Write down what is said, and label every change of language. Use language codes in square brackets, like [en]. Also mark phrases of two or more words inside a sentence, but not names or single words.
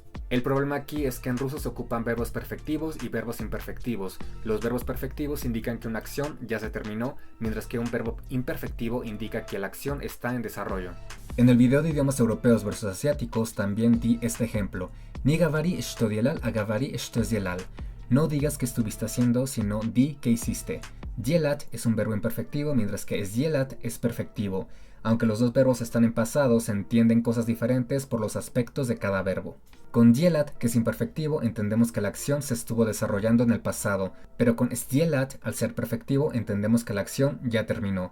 [es] El problema aquí es que en ruso se ocupan verbos perfectivos y verbos imperfectivos. Los verbos perfectivos indican que una acción ya se terminó, mientras que un verbo imperfectivo indica que la acción está en desarrollo. En el video de idiomas europeos versus asiáticos también di este ejemplo. [ru] Не говори что делал, а говори что сделал. [es] No digas que estuviste haciendo, sino di que hiciste. Делать es un verbo imperfectivo, mientras que сделать es perfectivo. Aunque los dos verbos están en pasado, se entienden cosas diferentes por los aspectos de cada verbo. Con делать, que es imperfectivo, entendemos que la acción se estuvo desarrollando en el pasado, pero con сделать, al ser perfectivo, entendemos que la acción ya terminó.